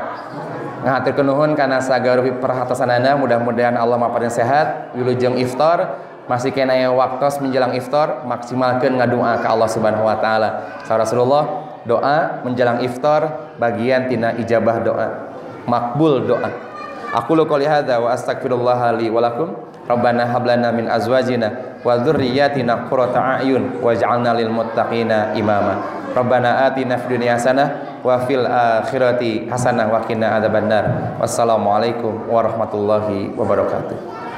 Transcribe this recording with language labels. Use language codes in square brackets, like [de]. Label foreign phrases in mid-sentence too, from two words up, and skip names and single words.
[su] Ngahaturkeun nuhun kana sagarupi perhatosanana, mudah-mudahan Allah maparin sehat wilujeng iftar. Masih kena waktos menjelang iftar, maksimalkeun ngadoa ka [ar] الله سبحانه وتعالى. [su] Sa Rasulullah doa menjelang iftar bagian tina ijabah doa, makbul doa. [ar] أقول قولي هذا وأستغفر الله لي ولكم. ربنا هب لنا من أزواجنا وذرياتنا قرة أعين واجعلنا للمتقين إماما. ربنا آتنا في الدنيا حسنة وفي الآخرة حسنة وقنا عذاب النار. والسلام عليكم ورحمة الله وبركاته.